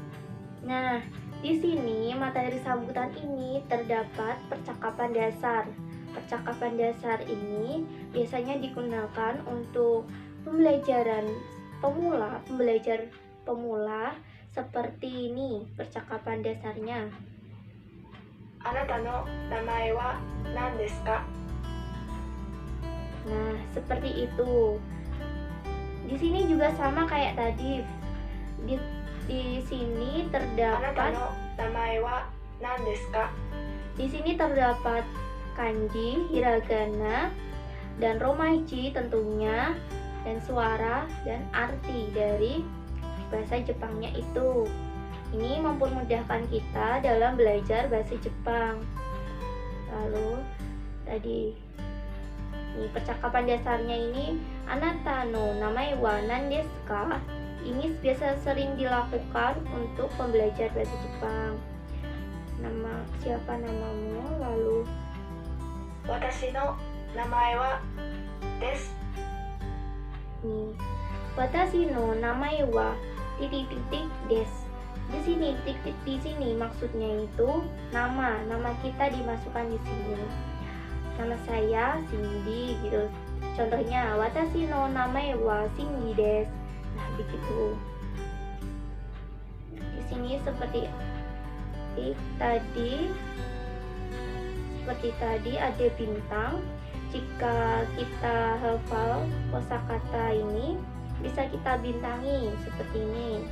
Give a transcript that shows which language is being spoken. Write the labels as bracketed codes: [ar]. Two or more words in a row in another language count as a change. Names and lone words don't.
[id] Nah, Di sini materi sambutan ini terdapat percakapan dasar. Percakapan dasar ini biasanya digunakan untuk pembelajaran pembelajar pemula seperti ini percakapan dasarnya. [ja] あなたの名前は何ですか? [id] Nah, seperti itu. Di sini juga sama kayak tadi. Di sini あなた terdapat [ja] の名前は何ですか? [id] Di sini terdapat kanji, hiragana, dan romaji tentunya, dan suara dan arti dari bahasa Jepangnya itu. Ini mempermudahkan kita dalam belajar bahasa Jepang. Lalu tadi ini percakapan dasarnya ini [ja] あなたの名前は何ですか? [id] Ini biasa sering dilakukan untuk pembelajar bahasa Jepang. Siapa namamu? Lalu [ja] 私の名前はです。 nih, watashi no namae wa titik-titik desu. [id] Di sini titik di sini maksudnya itu nama kita dimasukkan di sini. Nama saya Cindy gitu. [ja] Contohnya 私の名前はCindyです. [id] Nah, begitu. Di sini seperti tadi ada bintang. Jika kita hafal kosakata ini bisa kita bintangi seperti ini.